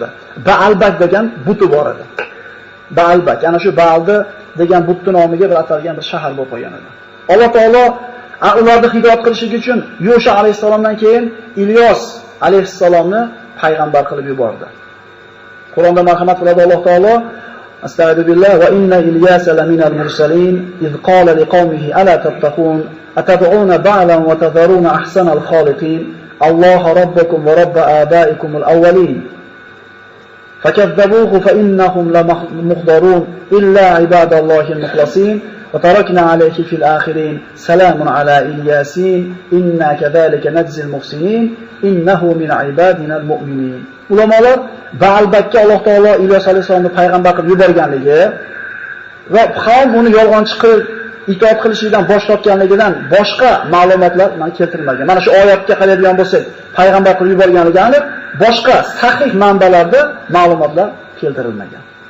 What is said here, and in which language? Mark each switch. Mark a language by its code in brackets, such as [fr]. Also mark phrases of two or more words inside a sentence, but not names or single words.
[uz] Baalbak degan buti bor edi. Baalbak, ana shu Baaldi degan butni nomiga bir atalgan bir shahar bo'lib qolgan edi. Alloh taolo ularni hidoyat qilishlik uchun Yusha alayhisalomdan keyin Ilyos alayhisalomni payg'ambar qilib yubordi. Qur'onda marhamat qiladi Alloh taolo: [ar] أستغفر الله وإن إلياس لمن المرسلين إذ قال لقومه ألا تتقون أتدعون بعلا وتذرون أحسن الخالقين الله ربكم ورب آبائكم الأولين فكذبوه فإنهم لمحضرون إلا عباد الله المخلصين وتركنا عليه في الآخرين سلام على إل ياسين إنا كذلك نجزي المحسنين إنه من عبادنا المؤمنين. [uz] Ulamolar Baalbakka Alloh taolo Ilyos alayhisolamni payg'ambar qilib yuborganligi va qavm uni yolg'onchi qilib itoat qilishdan bosh tortganligidan boshqa ma'lumotlar mana keltirilmagan. Mana shu oyatga qaraydigan bo'lsak, payg'ambar qilib yuborganligi aniq, boshqa sahih manbalarda ma'lumotlar keltirilmagan.